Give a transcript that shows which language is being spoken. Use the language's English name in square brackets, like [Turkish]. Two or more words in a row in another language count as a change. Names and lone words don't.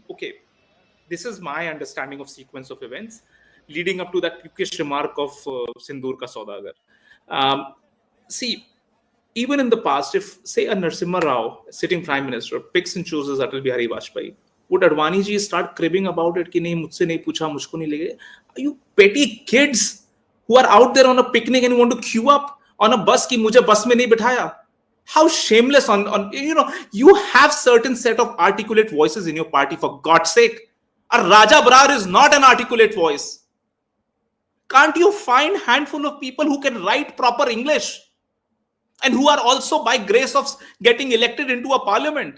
[English] Okay, this is my understanding of sequence of events leading up to that quick remark of [Hindi] सिंदूर का सौदागर. [English] See, even in the past, if, say, a Narasimha Rao, sitting Prime Minister, picks and chooses Atal Bihari Vajpayee, would Advani ji start cribbing about it? [Hindi] कि नहीं, मुझसे नहीं पूछा, मुझको नहीं लेगे? [English] Are you petty kids who are out there on a picnic and you want to queue up on a bus [Hindi] कि मुझे बस में नहीं बिठाया? [English] How shameless you have certain set of articulate voices in your party, for God's sake. A Raja Brar is not an articulate voice. Can't you find a handful of people who can write proper English and who are also, by grace of getting elected into a parliament?